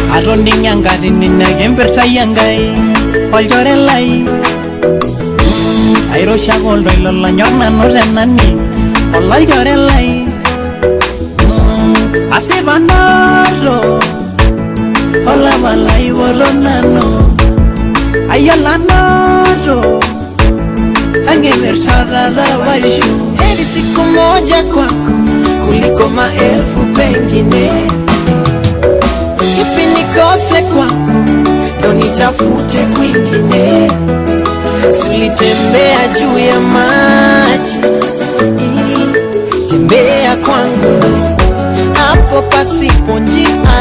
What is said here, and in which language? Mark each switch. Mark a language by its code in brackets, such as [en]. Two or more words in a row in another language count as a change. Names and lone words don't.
[mas] itoninga nkatini nekimperta yangai olchore lai airosha oltoilo lanyor nanu tenani olchore lai asipa noto olapa lai wolo nanu ayiolo noto angepirta tatapaishu. [sw] Heri siku moja kwako kuliko maelfu pengine. Kipi nikose kwako ndo nitafute kwingine? Sulitembea juu ya maji, tembea kwangu hapo pasipo njia.